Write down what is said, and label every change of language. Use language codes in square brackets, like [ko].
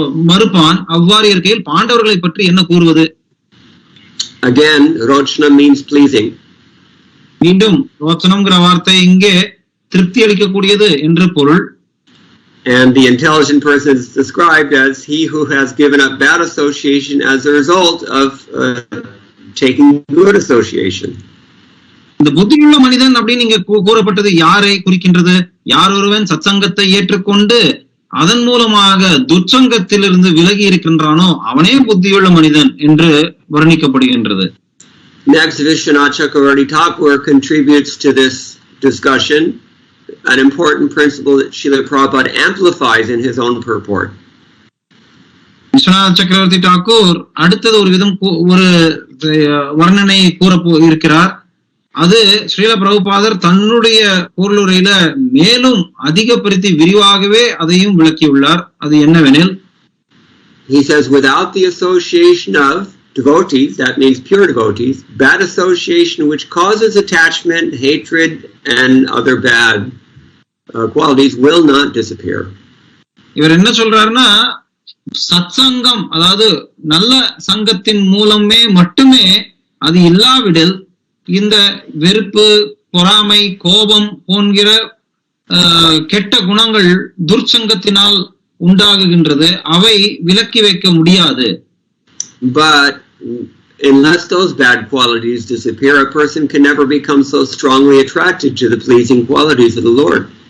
[ta] மறுப்பான். அவ்வாறு இருக்கையில் பாண்டவர்களை பற்றி என்ன கூறுவது? [en] Again, rochna means pleasing. [ta] மீண்டும் ரோச்சனம்ங்கிற வார்த்தை இங்கே திருப்தி அளிக்கக்கூடியது என்று பொருள். [en] And the intelligent person is described as he who has given up bad association as a result of taking good association. [ta] இந்த புத்தியுள்ள மனிதன் அப்படின்னு இங்க கூறப்பட்டது யாரை குறிக்கின்றது? யார் ஒருவன் சத்சங்கத்தை ஏற்றுக்கொண்டு அதன் மூலமாக துர்ச்சங்கத்திலிருந்து விலகி இருக்கின்றானோ அவனே புத்தியுள்ள மனிதன் என்று வர்ணிக்கப்படுகின்றது. [en] Next, Vishwanath Chakravarti Thakur contributes to this discussion an important principle that Srila Prabhupada amplifies in his own purport. [ta] Viswanath சக்கரவர்த்தி டாக்கூர் அடுத்தது ஒரு விதம் ஒரு வர்ணனை கூற இருக்கிறார். அது ஸ்ரீல பிரபுபாதர் தன்னுடைய பொருளுரையில மேலும் அதிகப்படுத்தி விரிவாகவே அதையும் விளக்கியுள்ளார். அது என்னவெனில், [en] he says, without the association of devotees, that means pure devotees, bad association which causes attachment, hatred, and other bad qualities will not disappear. [ta] இவர் என்ன சொல்றாருன்னா, சத்சங்கம் அதாவது நல்ல சங்கத்தின் மூலமே மட்டுமே அது இல்லாவிடில் இந்த வெறுப்பு, பொறாமை, கோபம் போன்கிற கெட்ட குணங்கள் துர்ச்சங்கத்தினால் உண்டாகுகின்றது. அவை விலக்கி வைக்க முடியாது. [en] But unless those bad qualities disappear, a person can never become so strongly attracted to the pleasing qualities of the Lord.